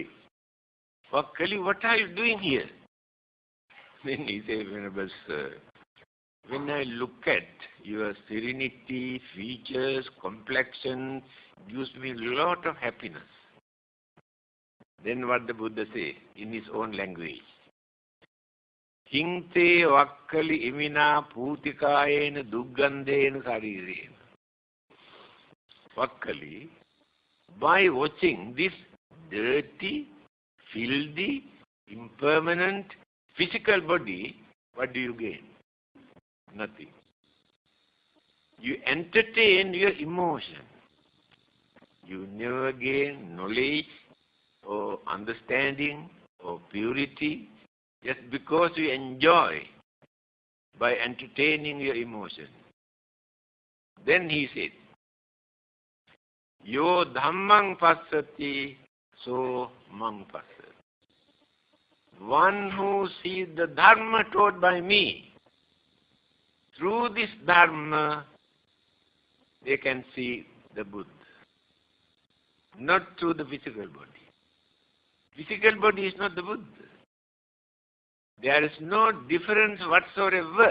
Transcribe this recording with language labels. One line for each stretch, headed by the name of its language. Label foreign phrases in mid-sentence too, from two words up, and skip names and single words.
English: Vakkali, what are you doing here? Then he said, Venerable Sir, when I look at your serenity, features, complexion, gives me a lot of happiness. Then what the Buddha say in his own language?
Pali: Hinte Vakkali imina putikayena duggandena sarirena.
English: Vakkali, by watching this dirty, filthy, impermanent, physical body, what do you gain? Nothing. You entertain your emotion. You never gain knowledge or understanding or purity just because you enjoy by entertaining your emotion. Then he said,
Pali: Yo dhammang passati, so mang passati.
English: One who sees the dharma taught by me, through this dharma, they can see the Buddha. Not through the physical body. Physical body is not the Buddha. There is no difference whatsoever.